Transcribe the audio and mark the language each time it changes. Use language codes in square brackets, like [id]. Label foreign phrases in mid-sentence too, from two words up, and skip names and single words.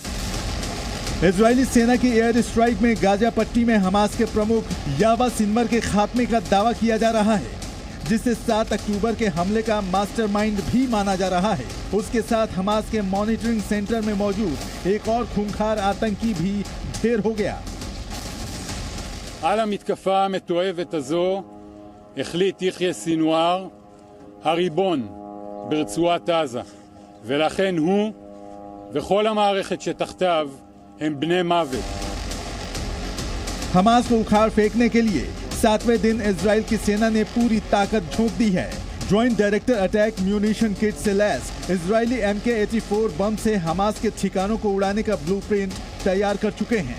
[hi] इजरायली सेना की एयर स्ट्राइक में गाजा पट्टी में हमास के प्रमुख यावा सिनवर के खात्मे का दावा किया जा रहा है, जिसे 7 अक्टूबर के हमले का मास्टरमाइंड भी माना जा रहा है। उसके साथ हमास के मॉनिटरिंग सेंटर में मौजूद एक और खूंखार आतंकी भी ढेर हो गया। [he] על המתקפה המתועבת הזו החליט יחיא סינואר, הריבון ברצועת עזה, ולכן הוא וכל המערכת שתחתיו הם בני מוות. [hi] हमास को उखाड़ फेंकने के लिए 7वें दिन इजराइल की सेना ने पूरी ताकत झोंक दी है। [en] Joint Direct Attack Munition kit [hi] से लैस इजरायली MK-84 बम से हमास के ठिकानों को उड़ाने का ब्लूप्रिंट तैयार कर चुके हैं।